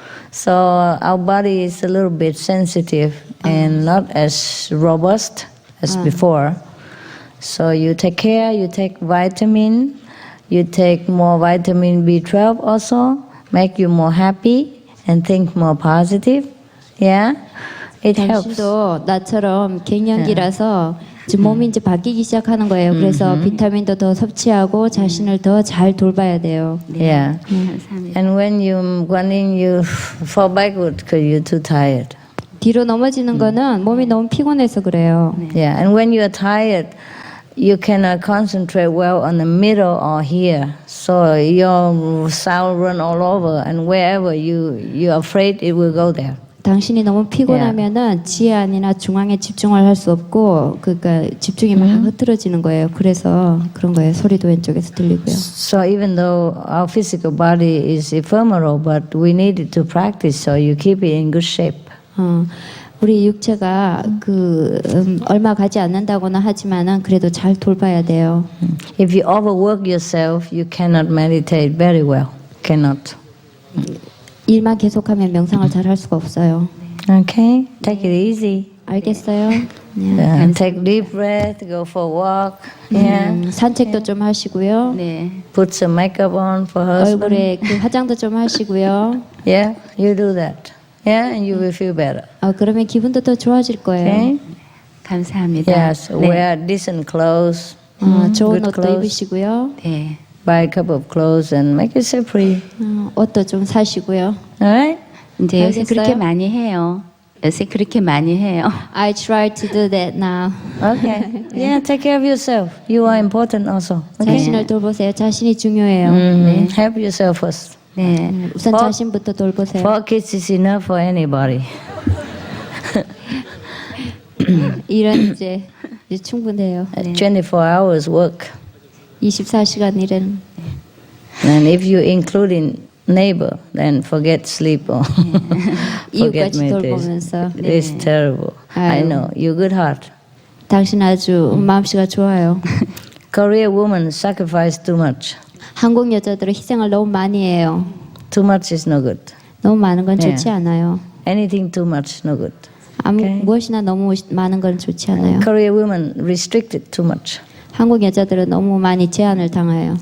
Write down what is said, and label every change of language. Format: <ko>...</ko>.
<en>So our body is a little bit sensitive and not as robust as before. So you take care, you take vitamin, you take more vitamin B12 also, make you more happy and think more positive. Yeah, it helps.</en> <ko>당신도 나처럼 갱년기라서 지금 몸이 이제 바뀌기 시작하는 거예요. 그래서 비타민도 더 섭취하고 자신을 더 잘 돌봐야 돼요.</ko> <en>Yeah.</en> <ko>감사합니다.</ko> <en>And when you fall backward because you're too tired.</en> <ko>뒤로 넘어지는 거는 몸이 너무 피곤해서 그래요.</ko> <en>Yeah, and when you're tired, you cannot concentrate well on the middle or here. So your sound run all over, and wherever you're afraid it will go there.</en> <ko>당신이 너무 피곤하면은 지혜 안이나 중앙에 집중을 할 수 없고 그러니까 집중이 막 흐트러지는 거예요. 그래서 그런 거예요. 소리도 왼쪽에서 들리고요.</ko> <en>So even though our physical body is ephemeral, but we need to practice so you keep it in good shape.</en> <ko>우리 육체가 얼마 가지 않는다고는 하지만은 그래도 잘 돌봐야 돼요.</ko> <en>If you overwork yourself, you cannot meditate very well. Cannot.</en> <ko>일만 계속하면 명상을 잘 할 수가 없어요.</ko> <en>Okay, take it easy.</en> <ko>알겠어요?</ko> <en>Take deep breath, go for a walk. Yeah.</en> <ko>산책도 좀 하시고요. 네.</ko> <en>Put some makeup on for husband.</en> <ko>얼굴에 화장도 좀 하시고요.</ko> <en>Yeah, you do that. Yeah, and you will feel better.</en> <ko>그러면 기분도 더 좋아질 거예요.</ko> <en>Okay?</en> <ko>감사합니다.</ko> <en>Yes, wear decent clothes.</en> <ko>좋은</ko> <en>good</en> <ko>옷도</ko> <en>clothes.</en> <ko>입으시고요. 네.</ko> <en>Buy a couple of clothes and make yourself pretty.</en> <ko>옷도 좀 사시고요.</ko> <en>Alright?</en> <ko>이제 요새 알겠어요? 그렇게 많이 해요. 요새 그렇게 많이 해요.</ko> <en>I try to do that now. Okay. Yeah, take care of yourself. You are important also. Okay?</en> <ko>자신을 돌보세요. 자신이 중요해요.</ko> <en>Help yourself first.</en> <ko>네. 우선 자신부터 돌보세요.</ko> <en>4 kids is enough for anybody.</en> <ko>일은 이제 충분해요.</ko> <en>24 hours work.</en> <ko>24시간 일은.</ko> <en>And if you include in neighbor, then forget sleep or forget</en> <ko>이웃까지</ko> <en>meditation.</en> <ko>돌보면서.</ko> <en>It's terrible. I know. You good heart.</en> <ko>당신 아주 마음씨가 좋아요.</ko> <en>Korean women sacrifice too much.</en> <ko>한국 여자들은 희생을 너무 많이 해요.</ko> <en>Too much is no good.</en> <ko>너무 많은 건 좋지 않아요.</ko> <en>Anything too much, no good.</en> <ko>무엇이나 너무 많은 건 좋지 않아요.</ko> <en>Korean women restricted too much.</en> <ko>한국 여자들은 너무 많이 제한을 당해요.</ko>